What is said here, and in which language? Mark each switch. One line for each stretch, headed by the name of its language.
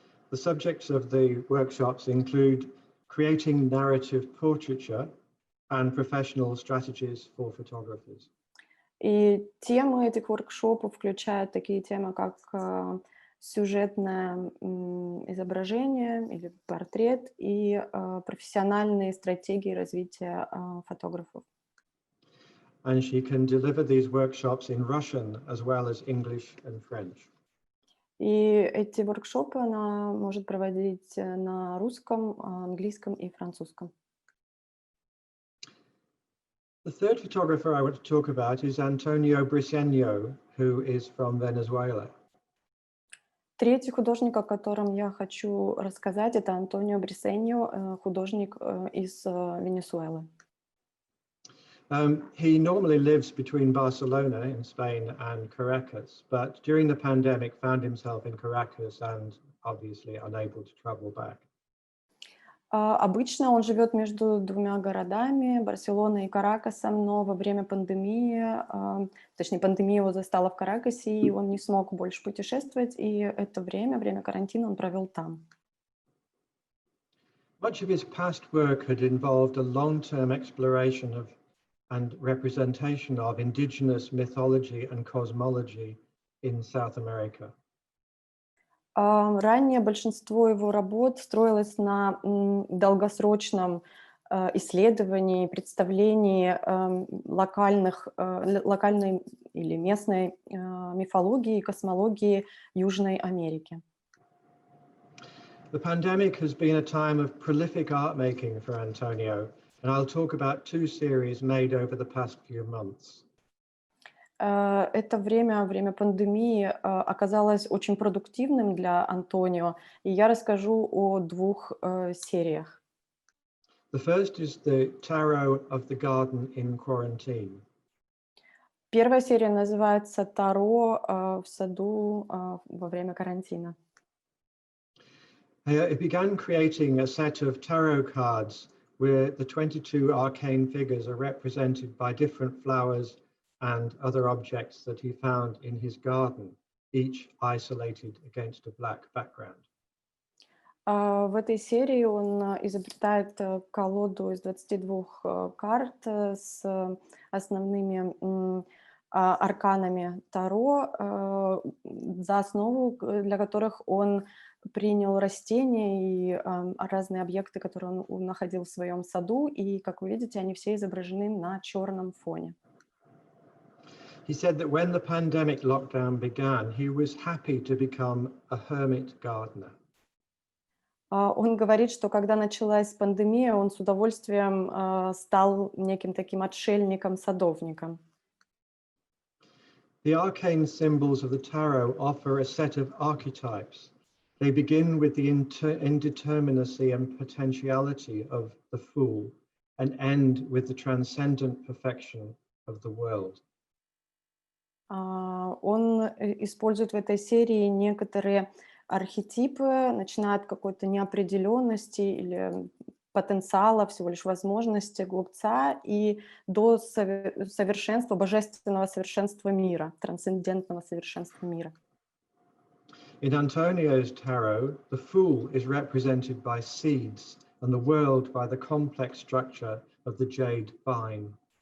English: The subjects of the workshops include creating narrative portraiture and professional strategies for photographers.
Russian: И темы этих воркшопов включают такие темы, как сюжетное изображение или портрет и профессиональные стратегии развития фотографов.
English: And she can deliver these workshops in Russian as well as English and French.
Russian: И эти воркшопы она может проводить на русском, английском и французском.
English: The third photographer I want to talk about is Antonio Briceno, who is from Venezuela.
Russian: Третий художник, о котором я хочу рассказать, это Антонио Брисеньо, художник из Венесуэлы.
English: He normally lives between Barcelona in Spain and Caracas, but during the pandemic found himself in Caracas and obviously unable to travel back.
Russian: Обычно он живет между двумя городами, Барселоной и Каракасом, но во время пандемии, точнее, пандемия его застала в Каракасе, и он не смог больше путешествовать, и это время карантина он провел там.
English: Much of his past work had involved a long-term exploration of and representation of indigenous mythology and cosmology in South America.
Russian: Ранее большинство его работ строилось на долгосрочном исследовании, представлении локальной или местной мифологии и космологии Южной Америки.
English: The pandemic has been a time of prolific art making for Antonio, and I'll talk about two series made over the past few months.
Russian: Это время пандемии оказалось очень продуктивным для Антонио, и я расскажу о двух сериях.
English: The first is the Tarot of the Garden in Quarantine.
Russian: Первая серия называется «Таро в саду во время карантина».
English: It began creating a set of tarot cards where the 22 arcane figures are represented by different flowers and other objects that he found in his garden, each isolated against a black background.
Russian: В этой серии он изобретает колоду из 22 карт с основными арканами Таро, за основу для которых он принял растения и разные объекты, которые он находил в своем саду, и, как вы видите, они все изображены на черном фоне.
English: He said that when the pandemic lockdown began, he was happy to become a hermit gardener.
Russian: Он говорит, что когда началась пандемия, он с удовольствием стал неким таким отшельником-садовником.
English: The arcane symbols of the tarot offer a set of archetypes. They begin with the indeterminacy and potentiality of the fool and end with the transcendent perfection of the world.
Russian: Он использует в этой серии некоторые архетипы, начиная от какой-то неопределенности или потенциала, всего лишь возможности глупца, и до совершенства, божественного совершенства мира, трансцендентного совершенства мира.
English: In Antonio's tarot, the fool is represented by seeds and the world by the complex structure of the jade vine.